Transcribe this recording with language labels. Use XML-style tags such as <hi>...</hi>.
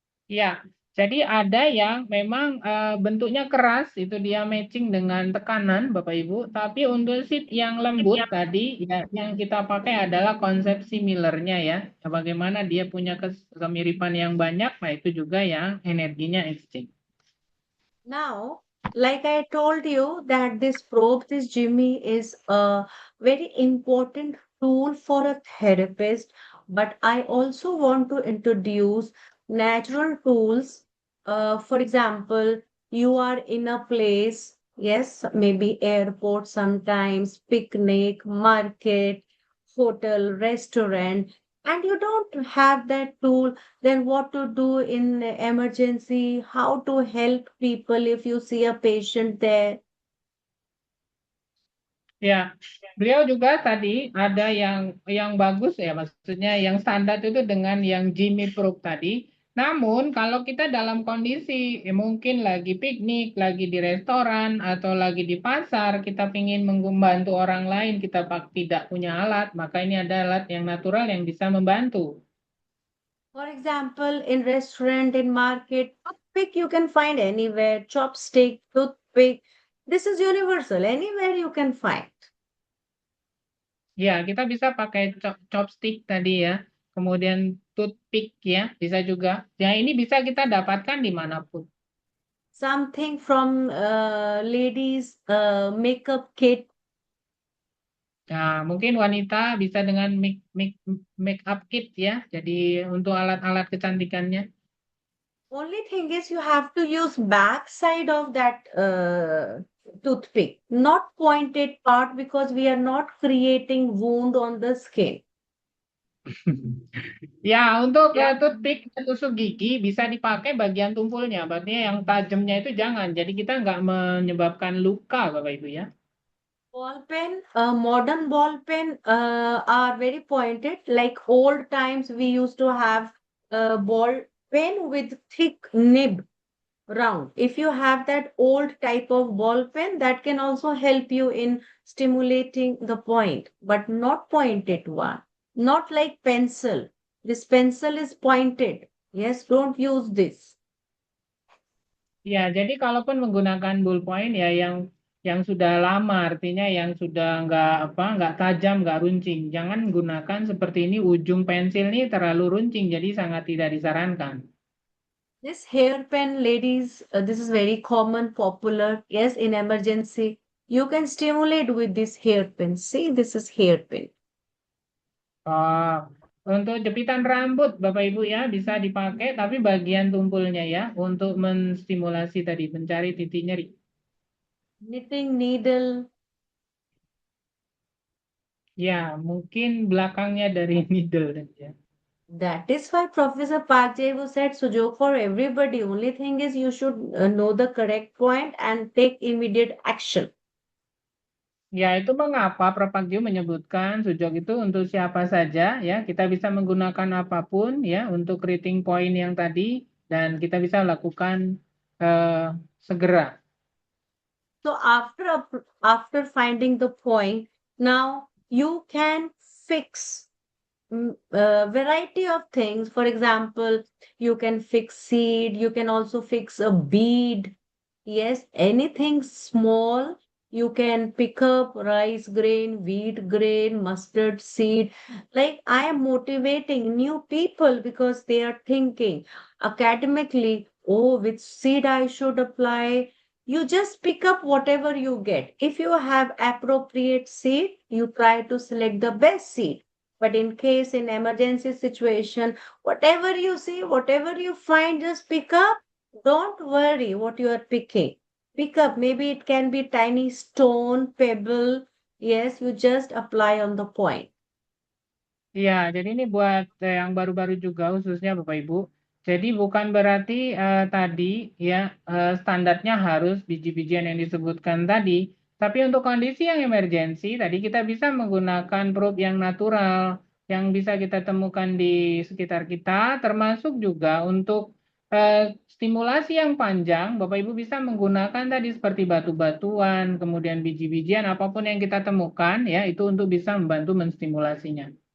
<id>Ya, jadi ada yang memang bentuknya keras, itu dia matching dengan tekanan, Bapak Ibu. Tapi untuk seat yang lembut tadi, ya, yang kita pakai adalah konsep similarnya ya. Bagaimana dia punya kemiripan yang banyak, nah itu juga yang energinya exchange.</id> <en>Now, like I told you that this probe, this Jimmy, is a very important tool for a therapist, but I also want to introduce natural tools. For example, you are in a place, yes, maybe airport sometimes, picnic, market, hotel, restaurant, and you don't have that tool, then what to do in emergency, how to help people if you see a patient there.</en> <id>Ya, beliau juga tadi ada yang bagus ya, maksudnya yang standar itu dengan yang Jimmy Probe tadi. Namun kalau kita dalam kondisi mungkin lagi piknik, lagi di restoran, atau lagi di pasar, kita ingin membantu orang lain, kita tidak punya alat, maka ini ada alat yang natural yang bisa membantu.</id> <en>For example, in restaurant, in market, toothpick you can find anywhere, chopstick, toothpick. This is universal. Anywhere you can find.</en> <id>Ya, kita bisa pakai chopstick tadi ya, kemudian toothpick ya, bisa juga. Ya, ini bisa kita dapatkan dimanapun.</id> <en>Something from ladies makeup kit.</en> <id>Nah, mungkin wanita bisa dengan make up kit ya, jadi untuk alat-alat kecantikannya.</id> <en>Only thing is you have to use back side of that toothpick, not pointed part because we are not creating wound on the skin.</en> <id>Ya, untuk toothpick tusuk gigi bisa dipakai bagian tumpulnya, berarti yang tajamnya itu jangan. Jadi kita nggak menyebabkan luka, Bapak Ibu ya.</id> <en>Ball pen, modern ball pen are very pointed. Like old times, we used to have a ball pen with thick nib round. If you have that old type of ball pen, that can also help you in stimulating the point, but not pointed one. Not like pencil. This pencil is pointed. Yes, don't use this.</en> <id>Ya, jadi kalaupun menggunakan ballpoint ya yang sudah lama, artinya yang sudah nggak tajam, nggak runcing. Jangan gunakan seperti ini, ujung pensil ini terlalu runcing, jadi sangat tidak disarankan.</id> <en>This hairpin, ladies, this is very common, popular. Yes, in emergency, you can stimulate with this hairpin. See, this is hairpin.</en> <id>Untuk jepitan rambut, Bapak Ibu ya, bisa dipakai, tapi bagian tumpulnya ya, untuk menstimulasi tadi, mencari titik nyeri.</id> <en>Knitting needle.</en> <id>Ya, mungkin belakangnya dari needle ya.</id> <en>That is why Professor Park Jae-woo said Sujok for everybody. Only thing is you should know the correct point and take immediate action.</en> <id>Ya, itu mengapa Prof. Pagio menyebutkan sujok itu untuk siapa saja ya. Kita bisa menggunakan apapun ya untuk</id> <en>rating point</en> <id>yang tadi dan kita bisa lakukan segera.</id> <en>So after finding the point, now you can fix variety of things. For example, you can fix seed, you can also fix a bead. Yes, anything small, you can pick up rice grain, wheat grain, mustard seed. Like I am motivating new people because they are thinking academically, oh, which seed I should apply. You just pick up whatever you get. If you have appropriate seed, you try to select the best seed. But in case in emergency situation, whatever you see, whatever you find, just pick up. Don't worry what you are picking. Pick up. Maybe it can be tiny stone, pebble. Yes, you just apply on the point.</en> <id>Ya, jadi ini buat yang baru-baru juga khususnya Bapak Ibu. Jadi bukan berarti tadi ya standarnya harus biji-bijian yang disebutkan tadi. Tapi untuk kondisi yang emergensi, tadi kita bisa menggunakan probe yang natural, yang bisa kita temukan di sekitar kita, termasuk juga untuk stimulasi yang panjang, Bapak Ibu bisa menggunakan tadi seperti batu-batuan, kemudian biji-bijian, apapun yang kita temukan, ya itu untuk bisa membantu menstimulasinya.</id>